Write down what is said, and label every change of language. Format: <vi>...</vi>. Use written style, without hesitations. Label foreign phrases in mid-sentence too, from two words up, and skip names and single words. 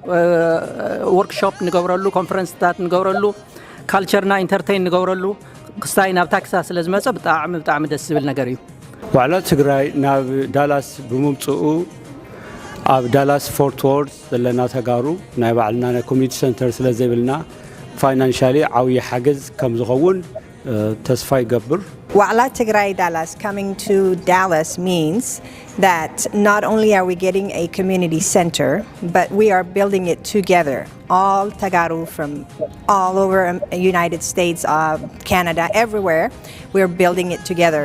<ti>ወርክሾፕ ንገብረሉ ኮንፈረንስታት ንገብረሉ ካልቸርና ኢንተርቴይን ንገብረሉ ክስታይ ናብ ቴክሳስ ስለ ዝመፀ ብጣዕሚ ደስ ዝብል ነገር እዩ ዋዕላ ትግራይ ናብ ዳላስ ብምምፅኡ ኣብ ዳላስ ፎርት ወርዝ ዘለና ተጋሩ ናይ ባዕልና ናይ</ti> <en>community center</en> <ti>ስለ ዘይብልና ፋይናንሻሊ ዓብዪ ሓገዝ ከም ዝኸውን ተስፋ ይገብር</ti> <en>Wa'ala Tigray Dallas coming to Dallas means that not only are we getting a community center, but we are building it together. All Tagaru from all over the United States, Canada, everywhere, we're building it together.</en>